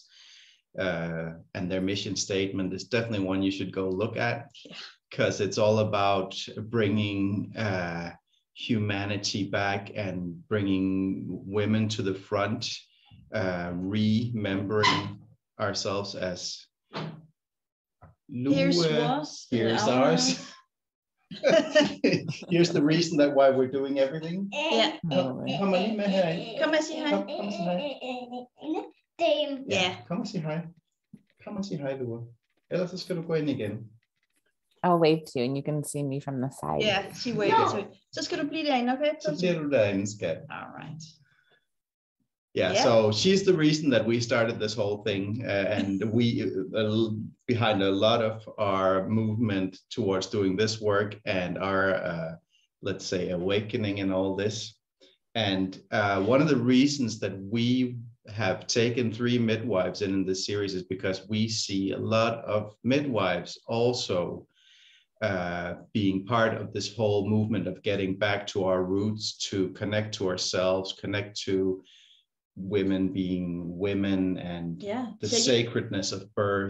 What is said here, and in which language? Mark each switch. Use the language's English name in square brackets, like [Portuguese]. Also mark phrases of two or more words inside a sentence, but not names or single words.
[English] And their mission statement is definitely one you should go look at, because it's all about bringing humanity back and bringing women to the front, remembering ourselves as here's ours. Here's the reason that why we're doing everything. Yeah. Come and say hi. Come and say hi. [Danish] Ja, kom og sig hej. Kom og sig hej, Lua. Ellers så skal du gå ind igen. [English] I'll wave to you and you can see me from the side. Yeah, she waved to you. [Danish] Så skal du blive derinde, okay? Så bliver du derinde, skat. [English] All right. Yeah, so she's the reason that we started this whole thing, and we behind a lot of our movement towards doing this work and our, let's say, awakening and all this. And one of the reasons that we have taken 3 midwives in this series is because we see a lot of midwives also being part of this whole movement of getting back to our roots, to connect to ourselves, connect to women being women, and the sacredness of birth.